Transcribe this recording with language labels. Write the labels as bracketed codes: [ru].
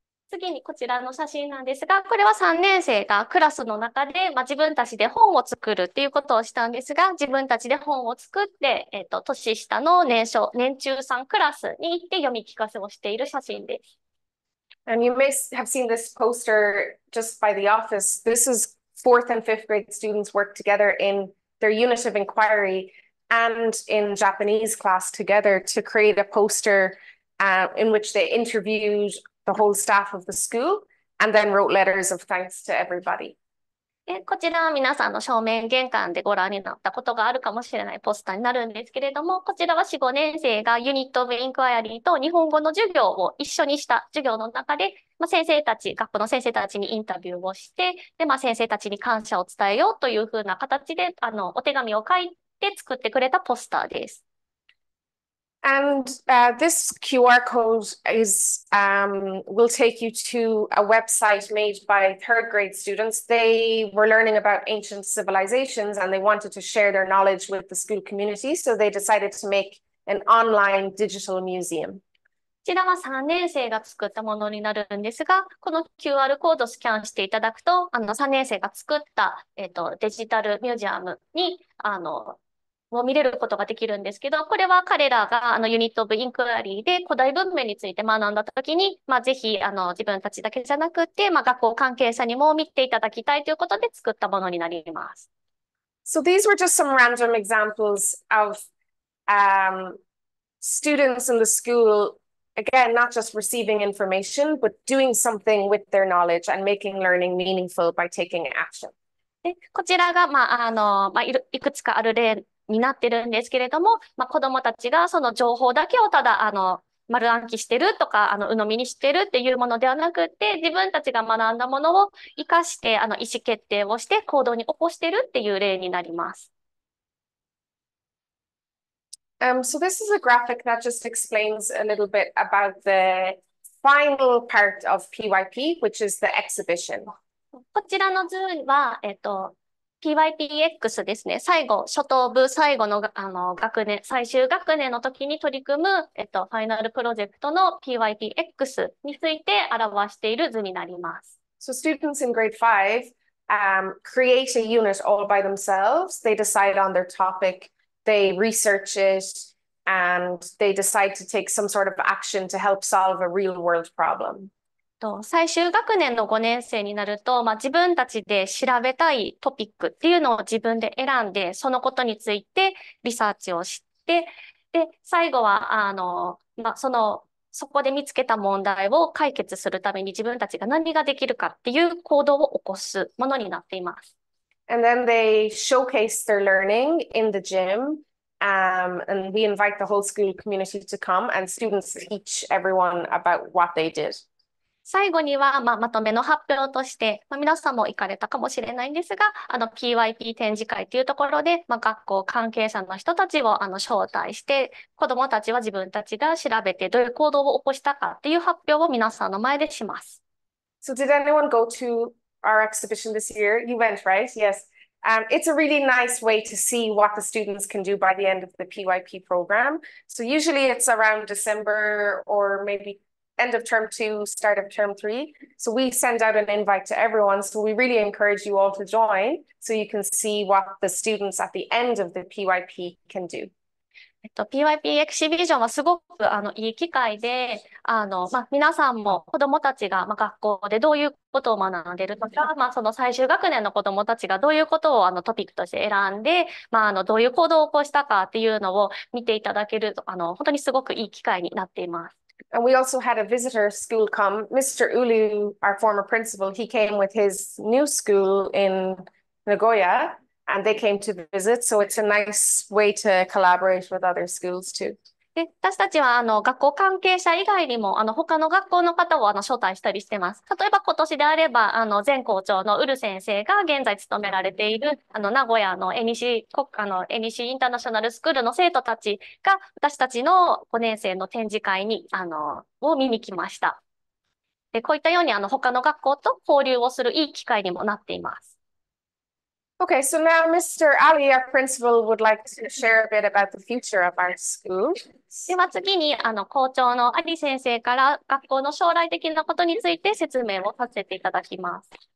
[ja] 次にこちらの写真なんですが、これは3年生がクラスの中で、自分たちで本を作るっていうことをしたんですが、自分たちで本を作って、年下の年中さんクラスに行って読み聞かせをしている写真です。 [en] And you may have seen this poster just by the office. This is fourth and fifth grade students work together in their unit of inquiry and in Japanese class together to create a poster in which they interviewed the whole staff of the school and then wrote letters of thanks to everybody. [ja] こちらは皆さんの正面玄関でご覧になったことがあるかもしれないポスターになるんですけれども、こちらは4、5年生がユニットオブインクワイアリーと日本語の授業を一緒にした授業の中で、先生たち、学校の先生たちにインタビューをして、で、先生たちに感謝を伝えようというふうな形で、お手紙を書いて作ってくれたポスターです。 [en] And this QR code is will take you to a website made by third grade students. They were learning about ancient civilizations and they wanted to share their knowledge with the school community. So they decided to make an online digital museum. [ja] こちらは3年生が作ったものになるんですが、この QR コードをスキャンしていただくと、3年生が作った、デジタルミュージアムに、を見れることができるんですけど、これは彼らがユニットオブインクワリーで古代文明について学んだときに、ぜひ自分たちだけじゃなくて、学校関係者にも見ていただきたいということで作ったものになります。 [en] So these were just some random examples of students in the school, again, not just receiving information, but doing something with their knowledge and making learning meaningful by taking action. [ja] で、こちらが、いくつかある例になってるんですけれども、子どもたちがその情報だけをただ、丸暗記してるとか、鵜呑みにしてるっていうものではなくて、自分たちが学んだものを活かして、意思決定をして行動に起こしてるっていう例になります。 [en] So this is a graphic that just explains a little bit about the final part of PYP, which is the exhibition. [ja] こちらの図は、PYPX ですね。初等部最後の、学年、最終学年の時に取り組む、ファイナルプロジェクトの PYPX について表している図になります。 [en] So students in grade 5 create a unit all by themselves. They decide on their topic, they research it, and they decide to take some sort of action to help solve a real world problem. [ja] 最終学年の5年生になると、自分たちで調べたいトピックっていうのを自分で選んで、そのことについてリサーチをして、で、最後は、そこで見つけた問題を解決するために自分たちが何ができるかっていう行動を起こすものになっています。 [en] And then they showcase their learning in the gym. And we invite the whole school community to come and students teach everyone about what they did. [ja] 最後には、まとめの発表として、皆さんも行かれたかもしれないんですが、PYP 展示会というところで、学校関係者の人たちを招待して、子どもたちは自分たちが調べてどういう行動を起こしたかっていう発表を皆さんの前でします。 [en] So did anyone go to our exhibition this year? You went, right? Yes. It's a really nice way to see what the students can do by the end of the PYP program. So usually it's around December or maybe end of term 2, start of term 3. So we send out an invite to everyone. So we really encourage you all to join so you can see what the students at the end of the PYP can do. [ja] PYP エキシビジョンはすごくいい機会で、皆さんも子どもたちが、学校でどういうことを学んでいるとか、その最終学年の子どもたちがどういうことをトピックとして選んで、どういう行動を起こしたかっていうのを見ていただける、本当にすごくいい機会になっています。 [en] And we also had a visitor school come. Mr. Ulu, our former principal, he came with his new school in Nagoya, and they came to visit. So it's a nice way to collaborate with other schools too. [ja] で、私たちは学校関係者以外にも他の学校の方を招待したりしてます。例えば今年であれば前校長のウル先生が現在務められている名古屋のNC インターナショナルスクールの生徒たちが私たちの5年生の展示会にを見に来ました。で、こういったように他の学校と交流をするいい機会にもなっています。 [en] Okay, so now Mr. Ali, our principal, would like to share a bit about the future of our school. [ja] では次に、校長のアリ先生から学校の将来的なことについて説明をさせていただきます。